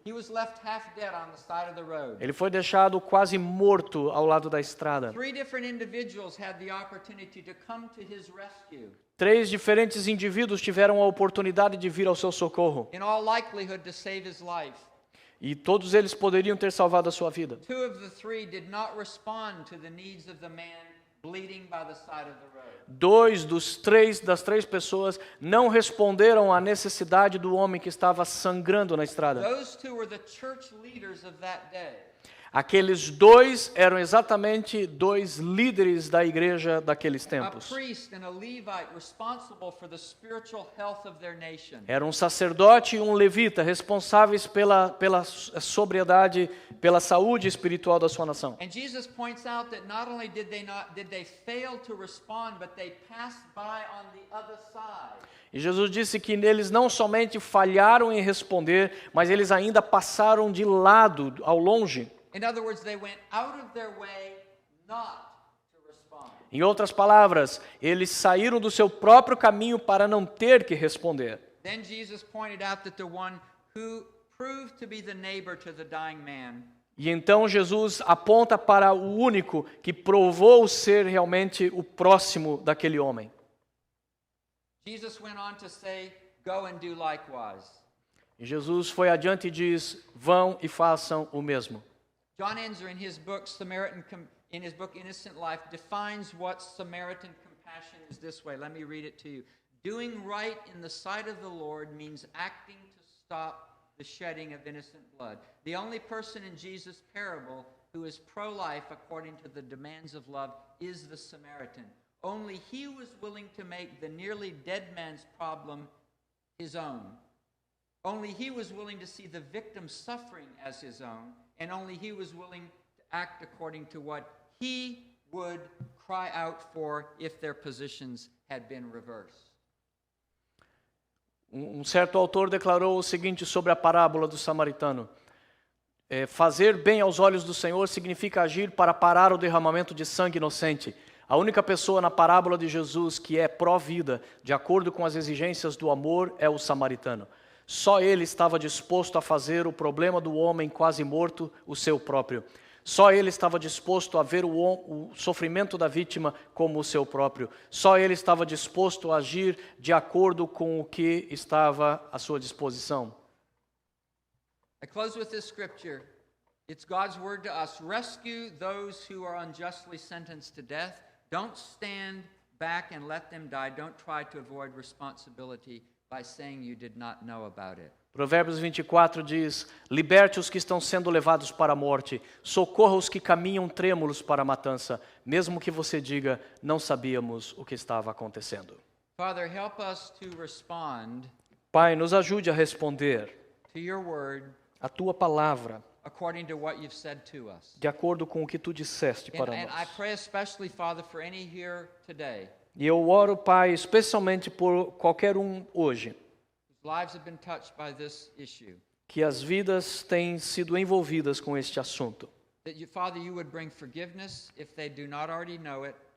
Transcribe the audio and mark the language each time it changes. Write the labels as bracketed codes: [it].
[en] He was left half dead on the side of the road. [pt] Ele foi deixado quase morto ao lado da estrada. [en] 3 different individuals had the opportunity to come to his rescue. [pt] 3 diferentes indivíduos tiveram a oportunidade de vir ao seu socorro. [en] In all likelihood to save his life. [pt] E todos eles poderiam ter salvado a sua vida. [en] 2 of the 3 did not respond to the needs of the man bleeding by the side of the road. [pt] 2 das 3 pessoas não responderam à necessidade do homem que estava sangrando na estrada. [en] Those 2 were the church leaders of that day. [pt] Aqueles 2 eram exatamente 2 líderes da igreja daqueles [en] A [pt] tempos. [en] priest and a Levite responsible for the spiritual health of their nation. [pt] Era um sacerdote e um levita responsáveis pela sobriedade, pela saúde espiritual da sua nação. [en] And Jesus points out that not only did they fail to respond, but they passed by on the other side. [pt] E Jesus disse que eles não somente falharam em responder, mas eles ainda passaram de lado, ao longe. [en] In other words, they went out of their way not to respond. [pt] Em outras palavras, eles saíram do seu próprio caminho para não ter que responder. [en] Then Jesus pointed out that the one who proved to be the neighbor to the dying man [pt] E então Jesus aponta para o único que provou ser realmente o próximo daquele homem. [en] Jesus went on to say, "Go and do likewise." [pt] E Jesus foi adiante e diz: vão e façam o mesmo. [en] John Ensor, in his book Innocent Life, defines what Samaritan compassion is this way. Let me read it to you. Doing right in the sight of the Lord means acting to stop the shedding of innocent blood. The only person in Jesus' parable who is pro-life according to the demands of love is the Samaritan. Only he was willing to make the nearly dead man's problem his own. Only he was willing to see the victim's suffering as his own, and only he was willing to act according to what he would cry out for if their positions had been reversed. [pt] Um certo autor declarou o seguinte sobre a parábola do samaritano: fazer bem aos olhos do Senhor significa agir para parar o derramamento de sangue inocente. A única pessoa na parábola de Jesus que é pró-vida, de acordo com as exigências do amor, é o samaritano. Só ele estava disposto a fazer o problema do homem quase morto o seu próprio. Só ele estava disposto a ver o sofrimento da vítima como o seu próprio. Só ele estava disposto a agir de acordo com o que estava à sua disposição. [en] I close with this scripture. It's God's word to us. Rescue those who are unjustly sentenced to death. Don't stand back and let them die. Don't try to avoid responsibility by saying you did not know about it. [pt] Provérbios 24 diz: liberte os que estão sendo levados para a morte, socorra os que caminham trêmulos para a matança, mesmo que você diga, não sabíamos o que estava acontecendo. [en] Father, help us to respond [pt] Pai, nos ajude a responder [en] to your word [pt] a tua palavra, [en] according to what you've said to us. [pt] de acordo com o que tu disseste para [en] And I [pt] nós. [en] pray especially, Father, for any here today [pt] E eu oro, Pai, especialmente por qualquer um hoje, [en] whose lives have been touched by this issue. [pt] que as vidas têm sido envolvidas com este assunto. [en] That you, Father, you would bring forgiveness if they do not already know it,